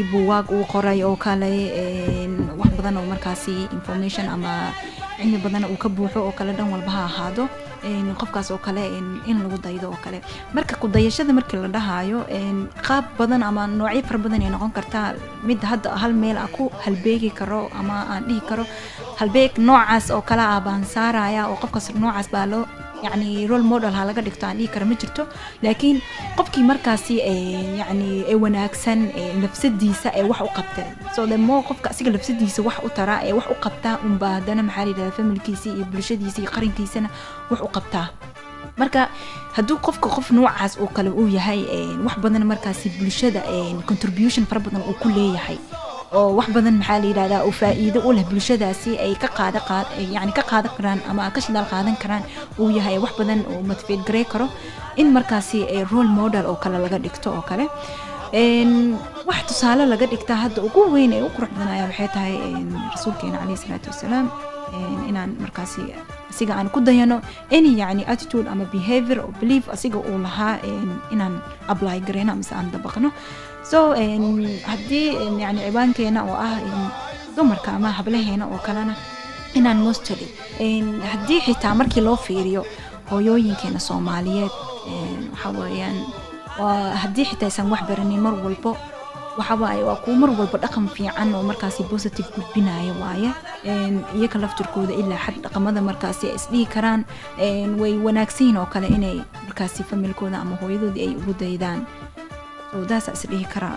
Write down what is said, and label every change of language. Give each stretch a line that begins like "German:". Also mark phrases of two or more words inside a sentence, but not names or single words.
Somali: buugaag uu qoray oo kale wax badan oo markaasi information ama cilmi badan uu ka buuxo oo kale dhan walba ha ahaado qofkaas oo kale in lagu daydo oo kale marka ku dayashada markii la dhahayo qaab badan ama noocyo fara badan ay noqon kartaa mid hadda hal meel ah ku halbeegi karo ama aan dhihi karo halbeeg noocaas oo kale ah baan saaraya oo qofkaas noocaas baa loo يعني
English: role model
Somali: ها laga dhigto aan dhigi karo ma jirto laakiin qofkii markaasi yani wanaagsan nafsadiisa ay wax u qabteen
English: so the more
Somali: qofka asiga nafsadiisa wax u tara wax u qabtaa baadana maxaa la yiraahdaa familkiisa iyo bulshadiisa iyo qarankiisana wax u qabtaa marka hadduu qofka qof noocaas oo kale uu yahay wax badan markaasi bulshada contribution fara badan uu ku leeyahay oo wax badan maxaa la yiraahdaa oo faa'iido u leh bulshadaasi ay ka qaadan karaan ama ka shidaal qaadan karaan uu yahay wax badan oo motivate garay karo in markaasi
English: role model
Somali: oo kale laga dhigto oo kale wax tusaale laga dhigtaa hadda ugu weyn ee u qurux badan ayaa waxay tahay rasuulkeena calayhi salaatu wasalaam inaan markaasi asiga aan ku dayano any yani attitude ama
English: behavior or belief
Somali: asiga uu lahaa inaan apply gareyno ama aan dabaqno so haddii yani cibaankeena oo ah dumarka ama hablaheena oo kalena inaan mostly haddii xitaa markii loo fiiriyo hooyooyinkeena soomaaliyeed waxa weeyaan waa haddii xitaa aysan wax baranin mar walbo waxa waaye waa kuwa mar walba dhaqan fiican oo markaasi positive gudbinaya waaye iyaga laftirkooda ilaa xad dhaqamada markaasi ay isdhihi karaan way wanaagsan oo kale inay markaasi familkooda ama hooyadoodii ay ugu daydaan daas isdhihi karaa